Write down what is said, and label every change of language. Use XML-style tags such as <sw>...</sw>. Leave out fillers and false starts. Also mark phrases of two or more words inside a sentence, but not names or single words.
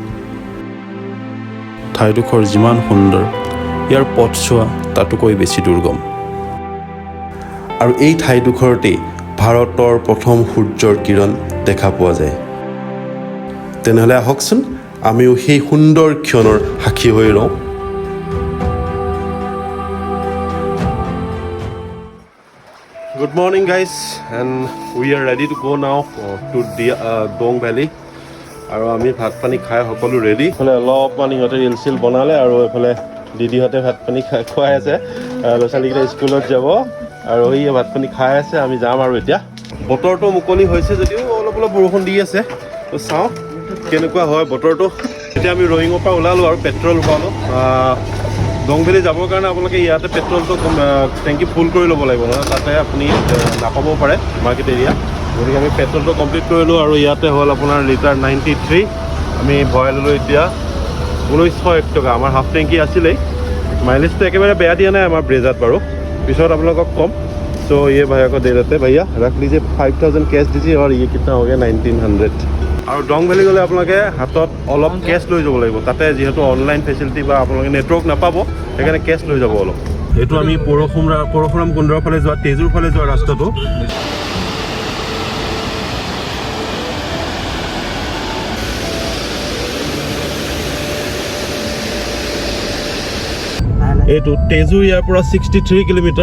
<as>ঠাইডোখৰ যিমান সুন্দৰ, ইয়াৰ পথছোৱা তাতোকৈ বেছি দুৰ্গম। আৰু এই ঠাইডোখৰতেই ভাৰতৰ প্ৰথম সূৰ্যৰ কিৰণ দেখা পোৱা যায়। তেনেহ'লে আহকচোন আমিও সেই সুন্দৰ ক্ষণৰ সাক্ষী হৈ ৰওঁ।</as> <en>Good morning guys, and we are ready to go now to the Dong Valley.</en> <as>আৰু আমি ভাত পানী খাই সকলো ৰেডি। এইফালে অলপমান ইহঁতে ৰিল চিল বনালে আৰু এইফালে দিদিহঁতে ভাত পানী খুৱাই আছে। ল'ৰা ছোৱালীকেইটা স্কুলত যাব আৰু এই ভাত পানী খাই আছে। আমি যাম আৰু এতিয়া বতৰটো মুকলি হৈছে যদিও অলপ অলপ বৰষুণ দি আছে। তো চাওঁ কেনেকুৱা হয় বতৰটো। এতিয়া আমি ৰয়িঙৰ পৰা ওলালোঁ আৰু পেট্ৰল ভৰালোঁ। দং ভেলী যাবৰ কাৰণে আপোনালোকে ইয়াতে পেট্ৰলটো টেংকি ফুল কৰি ল'ব লাগিব, নহয় তাতে আপুনি নাপাবও পাৰে</as> <en>market area.</en> <as>গতিকে আমি পেট্ৰলটো কমপ্লিট কৰিলোঁ আৰু ইয়াতে হ'ল আপোনাৰ লিটাৰ 93। আমি ভৰাই ল'লোঁ এতিয়া 1901 টকা। আমাৰ হাফ টেংকি আছিলেই। মাইলেজটো একেবাৰে বেয়া দিয়া নাই আমাৰ ব্ৰেজাত বাৰু, পিছত আপোনালোকক ক'ম।</as> <hi>तो ये भैया को दे देते, भैया रख लीजिए 5000 कैश दीजिए और ये कितना हो गया 1900।</hi> <as>আৰু ডং ভেলী গ'লে আপোনালোকে হাতত অলপ কেছ লৈ যাব লাগিব, তাতে যেহেতু</as> <en>online facility</en> <as>বা আপোনালোকে নেটৱৰ্ক নাপাব সেইকাৰণে কেছ লৈ যাব অলপ। এইটো আমি পৰশুৰাম কুণ্ডৰ ফালে যোৱা তেজুৰ ফালে যোৱা ৰাস্তাটো। এইটো তেজু ইয়াৰ পৰা 63 কিলোমিটাৰ।</as>